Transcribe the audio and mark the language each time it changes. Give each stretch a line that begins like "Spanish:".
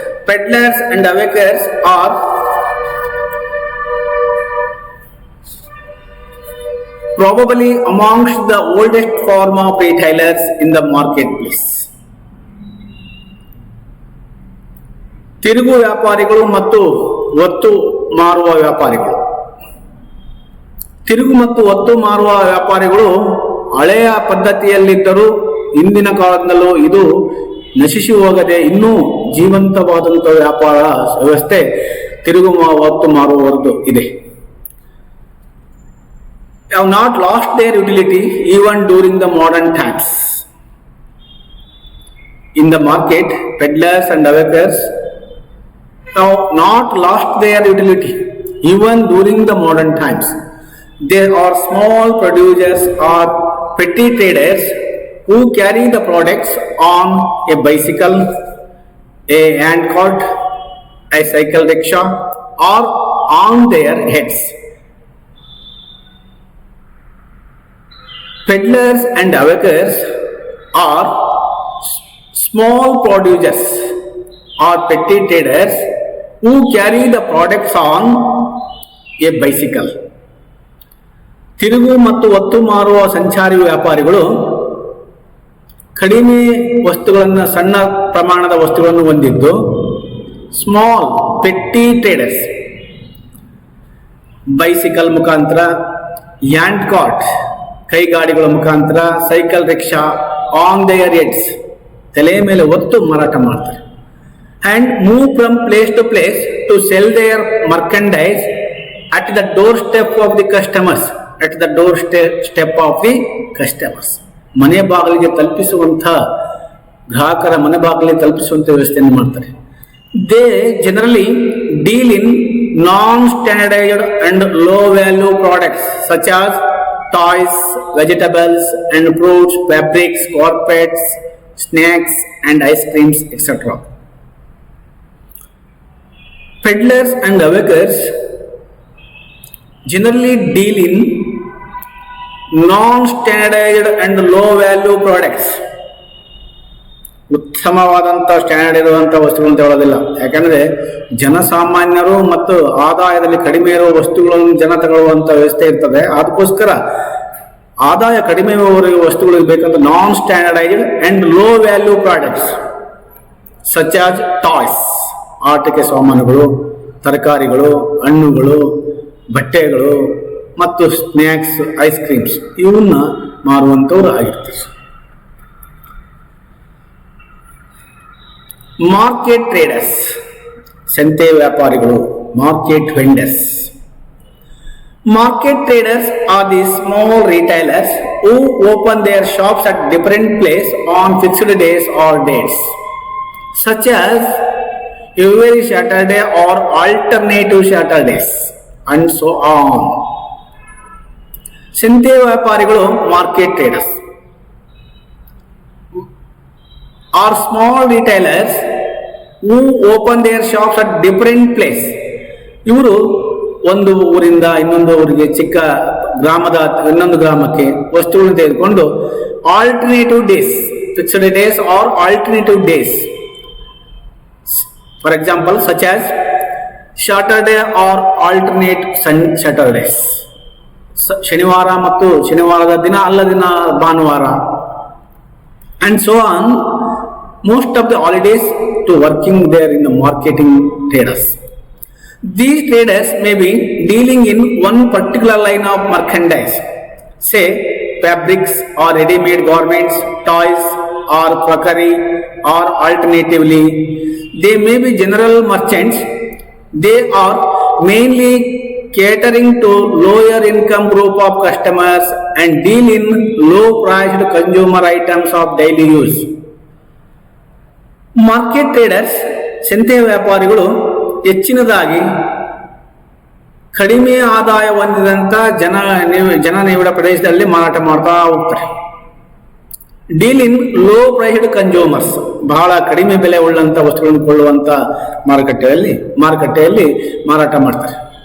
English: Peddlers and awakers are probably amongst the oldest form of retailers in the marketplace.
Kannada: ತಿರುಗು ವ್ಯಾಪಾರಿಗಳು ಮತ್ತು ಒತ್ತು ಮಾರುವ ವ್ಯಾಪಾರಿಗಳು. ತಿರುಗು ಮತ್ತು ಒತ್ತು ಮಾರುವ ವ್ಯಾಪಾರಿಗಳು ಹಳೆಯ ಪದ್ಧತಿಯಲ್ಲಿದ್ದರೂ ಇಂದಿನ ಕಾಲದಲ್ಲೂ ಇದು ನಶಿಸಿ ಹೋಗದೆ ಇನ್ನೂ ಜೀವಂತವಾದಂತಹ ವ್ಯಾಪಾರ ವ್ಯವಸ್ಥೆ ತಿರುಗು ಒತ್ತು ಮಾರುವವರದ್ದು ಇದೆ.
English: Have not lost their utility even during the modern times. In the market, peddlers and hawkers have not lost their utility even during the modern times. There are small producers or petty traders who carry the products on a bicycle, a hand cart, a cycle rickshaw, or on their heads. Peddlers and hawkers are small producers or petty traders who carry the products on a bicycle.
Kannada: ತಿರುಗು ಮತ್ತು ಒತ್ತು ಮಾರುವ ಸಂಚಾರಿ ವ್ಯಾಪಾರಿಗಳು ಕಡಿಮೆ ವಸ್ತುಗಳನ್ನು, ಸಣ್ಣ ಪ್ರಮಾಣದ ವಸ್ತುಗಳನ್ನು ಹೊಂದಿದ್ದು
English: small petty traders
Kannada: ಬೈಸಿಕಲ್ ಮುಖಾಂತರ, ಹ್ಯಾಂಡ್ ಕಾರ್ಟ್ ಕೈಗಾಡಿಗಳ ಮುಖಾಂತರ, cycle rickshaw
English: on their heads
Kannada: ತಲೆ ಮೇಲೆ ಒತ್ತು ಮಾರಾಟ ಮಾಡ್ತಾರೆ.
English: and move from place to place to sell their merchandise at the doorstep of the customers. At the doorstep of the customers.
Kannada: ಮನೆ ಬಾಗಿಲಿಗೆ ತಲುಪಿಸುವಂಥ ಗ್ರಾಹಕರ ಮನೆ ಬಾಗಿಲಿಗೆ ತಲುಪಿಸುವಂಥ ವ್ಯವಸ್ಥೆಯನ್ನು ಮಾಡ್ತಾರೆ.
English: They generally deal in non standardised and low value products such as toys, vegetables and fruits, fabrics, carpets, snacks and ice creams, etc. Peddlers and hawkers generally deal in non-standardized and low-value products.
Kannada: ಉತ್ತಮವಾದಂಥ standard ಇರುವಂಥ ವಸ್ತುಗಳನ್ನು ತಗೊಳ್ಳೋದಿಲ್ಲ. ಯಾಕಂದರೆ ಜನಸಾಮಾನ್ಯರು ಮತ್ತು ಆದಾಯದಲ್ಲಿ ಕಡಿಮೆ ಇರುವ ವಸ್ತುಗಳನ್ನು ಜನ ತಗೊಳ್ಳುವಂಥ ವ್ಯವಸ್ಥೆ ಇರ್ತದೆ. ಅದಕ್ಕೋಸ್ಕರ ಆದಾಯ ಕಡಿಮೆ ವಸ್ತುಗಳಿಗೆ ಬೇಕಂತ
English: non standardised and low value products such as toys,
Kannada: ಆಟಿಕೆ ಸಾಮಾನುಗಳು, ತರಕಾರಿಗಳು, ಹಣ್ಣುಗಳು, ಬಟ್ಟೆಗಳು ಮತ್ತು ಸ್ನ್ಯಾಕ್ಸ್, ಐಸ್ ಕ್ರೀಮ್ಸ್ ಇವನ್ನ ಮಾರುವಂಥವ್ರು ಆಗಿರ್ತಾರೆ.
English: Market traders, ಸಂತೆ ವ್ಯಾಪಾರಿಗಳು, market vendors. Market traders are the small retailers who open their shops at different places on fixed days or dates, such as every Saturday or alternative Saturdays, and so on. ಸಂತೆ ವ್ಯಾಪಾರಿಗಳು, market traders, are small retailers who open their shops at different places.
Kannada: ಇವರು ಒಂದು ಊರಿಂದ ಇನ್ನೊಂದು ಊರಿಗೆ, ಚಿಕ್ಕ ಗ್ರಾಮದ ಇನ್ನೊಂದು ಗ್ರಾಮಕ್ಕೆ ವಸ್ತುಗಳನ್ನು ತೆಗೆದುಕೊಂಡು
English: alternative days, fixed days or alternative days, for example such as Saturday or alternate Saturdays,
Kannada: ಶನಿವಾರ ಮತ್ತು ಶನಿವಾರದ ದಿನ ಅಲ್ಲದಿನ ಭಾನುವಾರ,
English: And so on. Most of the holidays to working there in the marketing traders. These traders may be dealing in one particular line of merchandise, say fabrics or ready-made garments, toys or crockery, or alternatively, they may be general merchants. They are mainly catering to lower income group of customers and deal in low-priced consumer items of daily use.
Kannada: Market traders, ಸಂತೆ ವ್ಯಾಪಾರಿಗಳು ಹೆಚ್ಚಿನದಾಗಿ ಕಡಿಮೆ ಆದಾಯ ಹೊಂದಿದಂಥ ಜನನಿಬಿಡ ಪ್ರದೇಶದಲ್ಲಿ ಮಾರಾಟ ಮಾಡ್ತಾ ಹೋಗ್ತಾರೆ.
English: deal in low priced consumers,
Kannada: ಬಹಳ ಕಡಿಮೆ ಬೆಲೆ ಉಳ್ಳಂಥ ವಸ್ತುಗಳನ್ನು ಕೊಳ್ಳುವಂಥ ಮಾರುಕಟ್ಟೆಯಲ್ಲಿ ಮಾರಾಟ ಮಾಡ್ತಾರೆ.